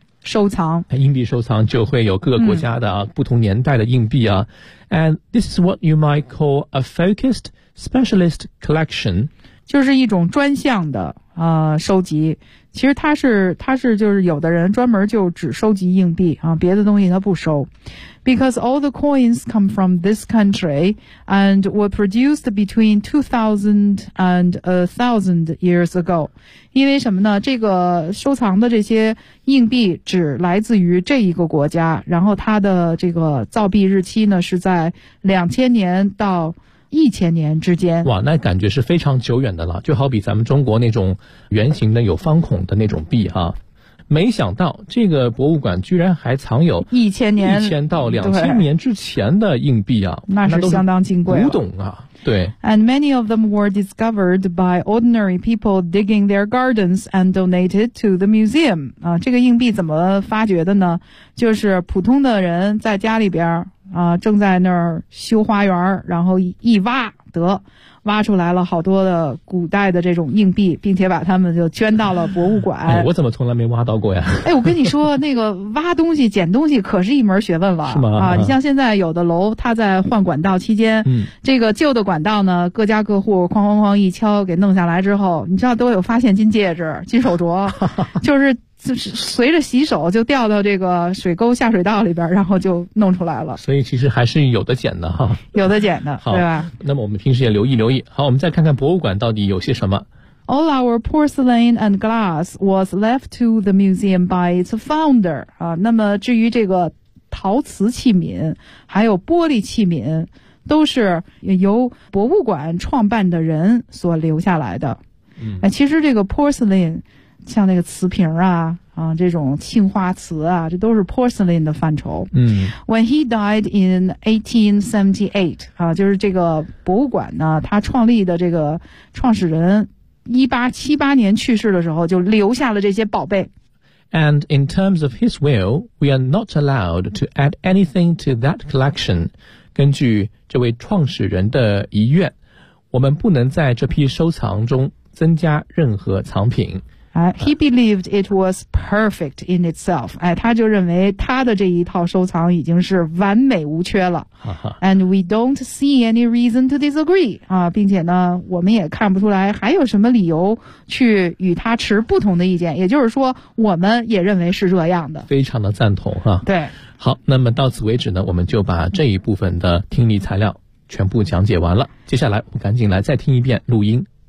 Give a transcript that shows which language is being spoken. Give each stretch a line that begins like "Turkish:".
Chinese: 收藏，硬币收藏就会有各个国家的、不同年代的硬币啊。
English: And this is what you might call a focused specialist collection.
Chinese: 就是一种专项的、收集。其实它是就是有的人专门就只收集硬币啊，别的东西他不收。
English: Because all the coins come from this country and were produced between 2000 and 1000 years ago.
Chinese: 因为什么呢？这个收藏的这些硬币只来自于这一个国家，然后它的这个造币日期呢是在2000年到1000年之间。哇，那感觉是非常久远的了，就好比咱们中国那种圆形的有方孔的那种币哈。没想到这个博物馆居然还藏有 1000 到2000年之前的硬币啊，那是相当金贵了，古董啊，对。
English: And many of them were discovered by ordinary people digging their gardens and donated to the museum.
Chinese: 啊，这个硬币怎么发掘的呢？就是普通的人在家里边啊，正在那儿修花园，然后一挖得。挖出来了好多的古代的这种硬币，并且把它们就捐到了博物馆。哎，我怎么从来没挖到过呀？哎，我跟你说，那个挖东西、捡东西可是一门学问了。是吗？啊，你像现在有的楼，它在换管道期间，这个旧的管道呢，各家各户哐哐哐一敲给弄下来之后，你知道都有发现金戒指、金手镯，就是随着洗手就掉到这个水沟下水道里边，然后就弄出来了。所以其实还是有的捡的哈，有的捡的，好，对吧？那么我们平时也留意留意。好，我们再看看博物馆到底有些什么。
English: All our porcelain and glass was left to the museum by its founder.
Chinese: 啊，那么至于这个陶瓷器皿还有玻璃器皿，都是由博物馆创办的人所留下来的。其实这个 porcelain。像那个瓷瓶啊，啊，这种青花瓷啊，这都是 porcelain 的范畴。
English: When he died in 1878,
Chinese: 啊，就是这个博物馆呢，他创立的这个创始人1878年去世的时候，就留下了这些宝贝。
English: And in terms of his will, we are not allowed to add anything to that collection.
Chinese: 根据这位创始人的遗愿，我们不能在这批收藏中增加任何藏品。
English: He believed it was perfect in itself.
Chinese: 哎，他就认为他的这一套收藏已经是完美无缺了。
English: And we don't see any reason to disagree.
Chinese: 啊，并且呢，我们也看不出来还有什么理由去与他持不同的意见。也就是说，我们也认为是这样的。非常的赞同哈。对。好，那么到此为止呢，我们就把这一部分的听力材料全部讲解完了。接下来，我们赶紧来再听一遍录音。